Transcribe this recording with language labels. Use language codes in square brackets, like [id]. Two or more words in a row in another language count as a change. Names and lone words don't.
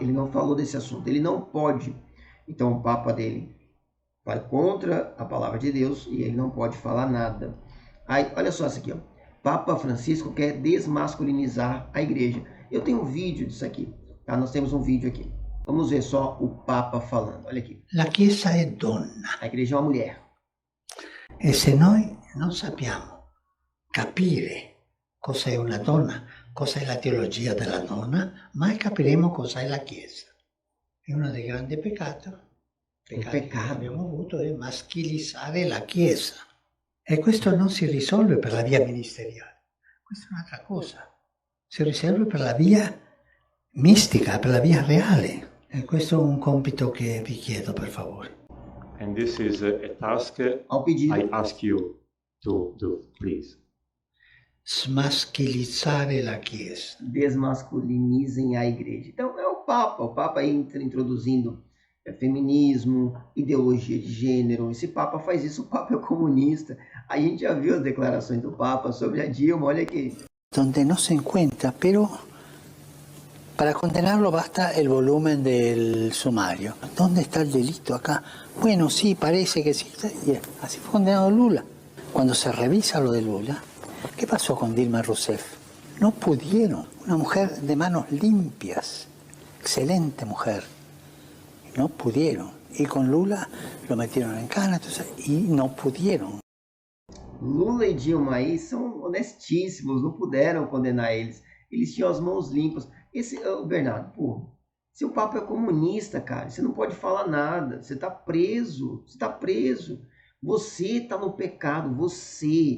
[pt] Ele não falou desse assunto, ele não pode. Então, o Papa dele vai contra a palavra de Deus e ele não pode falar nada. Aí, olha só isso aqui, ó. Papa Francisco quer desmasculinizar a igreja. Eu tenho um vídeo disso aqui, tá? Nós temos um vídeo aqui. Vamos ver só o Papa falando. Olha aqui. [it] La Chiesa è donna. [pt] A igreja é uma mulher. [it] E se noi non sappiamo capire cosa è una donna, cosa è la teologia della donna, mai capiremo cosa è la Chiesa. E uno dei grandi peccati che abbiamo avuto è maschilizzare la Chiesa. E questo non si risolve per la via ministeriale, questa è un'altra cosa. Si risolve per la via mistica, per la via reale. E questo è un compito che vi chiedo, per favore. [en] And this is a task I ask you to do, please. [it] Smaschilizzare la Chiesa. [pt] Desmasculinizem a igreja. Então é o Papa aí introduzindo feminismo, ideologia de gênero. Esse Papa faz isso, o Papa é comunista. A gente já viu as declarações do Papa sobre a Dilma, olha aqui. [es] Donde no se encuentra, pero para condenarlo basta el volumen del sumario. ¿Dónde está el delito acá? Bueno, sí, parece que sí. Así fue condenado Lula. Cuando se revisa lo de Lula, ¿qué pasó con Dilma Rousseff? No pudieron. Una mujer de manos limpias, excelente mujer. No pudieron. Y con Lula lo metieron en cana entonces, y no pudieron. [pt] Lula e Dilma aí são honestíssimos, não puderam condenar eles. Eles tinham as mãos limpas. Bernardo, pô, se o Papa é comunista, cara, você não pode falar nada. Você tá preso. Você tá preso. Você tá no pecado. Você.